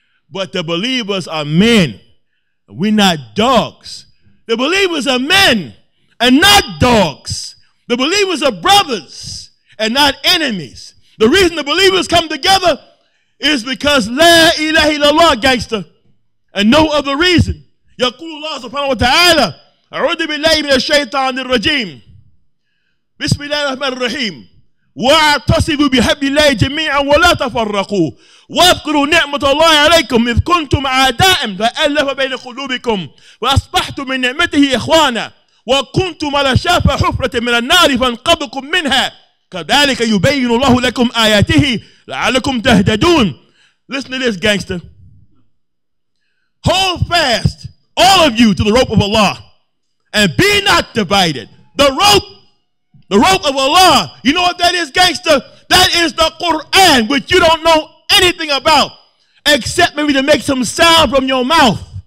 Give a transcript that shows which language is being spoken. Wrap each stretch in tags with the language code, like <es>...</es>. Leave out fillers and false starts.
<en>But the believers are men. We're not dogs. The believers are men and not dogs. The believers are brothers and not enemies. The reason the believers come together is because La ilaha illallah, gangster. And no other reason.</en> <ar>يقول الله سبحانه وتعالى أعوذ بالله من الشيطان الرجيم بسم الله الرحمن الرحيم واعتصموا بحبل الله جميعا ولا تفرقوا واذكروا نعمة الله عليكم إذ كنتم أعداء فألف بين قلوبكم وأصبحتم من نعمته إخوانا وكنتم على شافة حفرة من النار فانقذكم منها كذلك يبين الله لكم آياته لعلكم تهتدون.</ar> <en>Listen to this, gangster. Hold fast, all of you, to the rope of Allah and be not divided. The rope of Allah. You know what that is, gangster? That is the Quran, which you don't know anything about, except maybe to make some sound from your mouth.</en>